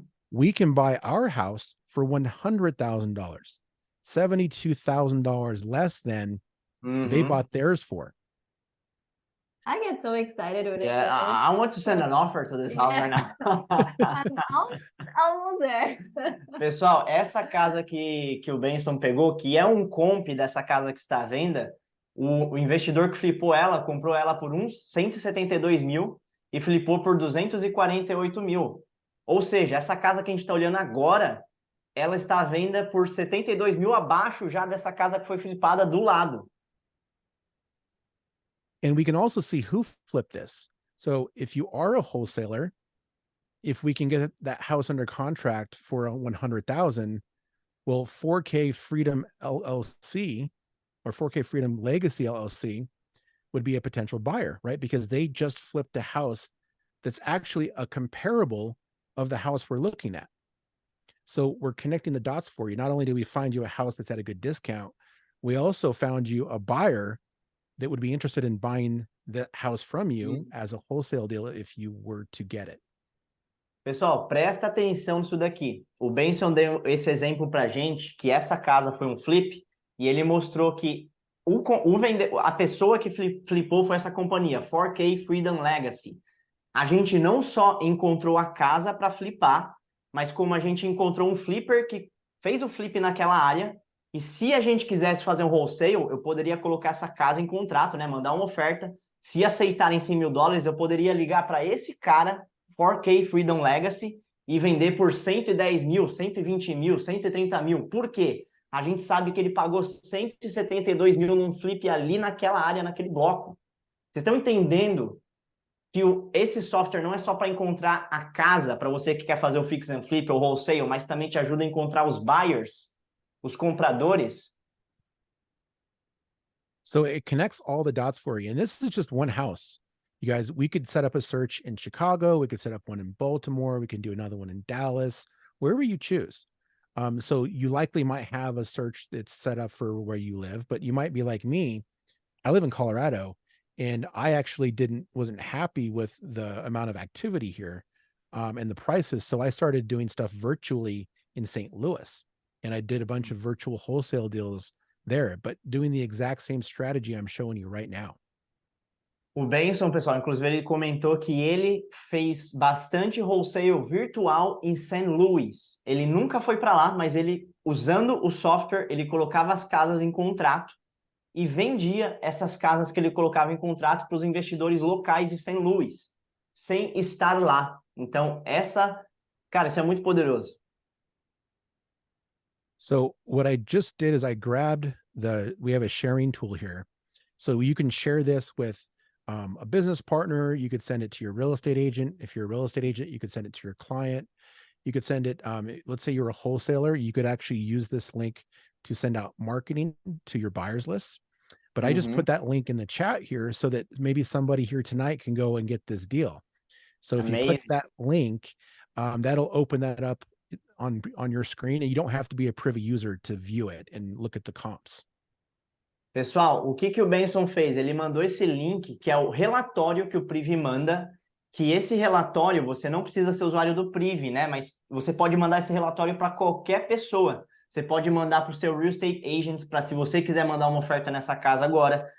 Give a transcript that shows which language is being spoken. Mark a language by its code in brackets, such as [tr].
[en] We can buy our house for $100,000, $72,000 less than they bought theirs for. I get so excited when I want to send an offer to this house right now. I'm almost there. [pt] Pessoal, essa casa que o Benson pegou, que é um comp dessa casa que está à venda, o investidor que flipou ela, comprou ela por uns 172 mil e flipou por 248 mil. Ou seja, essa casa que a gente está olhando agora, ela está à venda por 72 mil abaixo já dessa casa que foi flipada do lado. [en] And we can also see who flipped this. So if you are a wholesaler, if we can get that house under contract for 100,000, well, 4K Freedom LLC or 4K Freedom Legacy LLC would be a potential buyer, right? Because they just flipped a house that's actually a comparable of the house we're looking at. So we're connecting the dots for you. Not only did we find you a house that's at a good discount, we also found you a buyer that would be interested in buying that house from you as a wholesale deal if you were to get it. [pt] Pessoal, presta atenção nisso daqui. O Benson deu esse exemplo pra gente, que essa casa foi um flip, e ele mostrou que a pessoa que flipou foi essa companhia, 4K Freedom Legacy. A gente não só encontrou a casa para flipar, mas como a gente encontrou um flipper que fez o flip naquela área, e se a gente quisesse fazer um wholesale, eu poderia colocar essa casa em contrato, né? Mandar uma oferta. Se aceitarem $100 mil, eu poderia ligar para esse cara, 4K Freedom Legacy, e vender por 110 mil, 120 mil, 130 mil. Por quê? A gente sabe que ele pagou 172 mil num flip ali naquela área, naquele bloco. Vocês estão entendendo que esse software não é só para encontrar a casa, para você que quer fazer o fix and flip ou wholesale, mas também te ajuda a encontrar os buyers, os compradores. [en] So it connects all the dots for you. And this is just one house. You guys, we could set up a search in Chicago. We could set up one in Baltimore. We can do another one in Dallas, wherever you choose. So you likely might have a search that's set up for where you live, but you might be like me. I live in Colorado, and I actually wasn't happy with the amount of activity here and the prices. So I started doing stuff virtually in St. Louis, and I did a bunch of virtual wholesale deals there, but doing the exact same strategy I'm showing you right now. [pt] O Benson, pessoal, inclusive ele comentou que ele fez bastante wholesale virtual em St. Louis. Ele nunca foi para lá, mas ele, usando o software, ele colocava as casas em contrato e vendia essas casas que ele colocava em contrato para os investidores locais de St. Louis, sem estar lá. Então, cara, isso é muito poderoso. [en] So what I just did is I grabbed we have a sharing tool here. So you can share this with a business partner. You could send it to your real estate agent. If you're a real estate agent, you could send it to your client. You could send it, let's say you're a wholesaler, you could actually use this link to send out marketing to your buyers list. But I just put that link in the chat here so that maybe somebody here tonight can go and get this deal. So if you click that link, that'll open that up on your screen, and you don't have to be a Privy user to view it and look at the comps. [pt] Pessoal, o que o Benson fez? Ele mandou esse link, que é o relatório que o Privy manda, que esse relatório, você não precisa ser usuário do Privy, né? Mas você pode mandar esse relatório para qualquer pessoa. Você pode mandar para o seu real estate agent, para se você quiser mandar uma oferta nessa casa agora.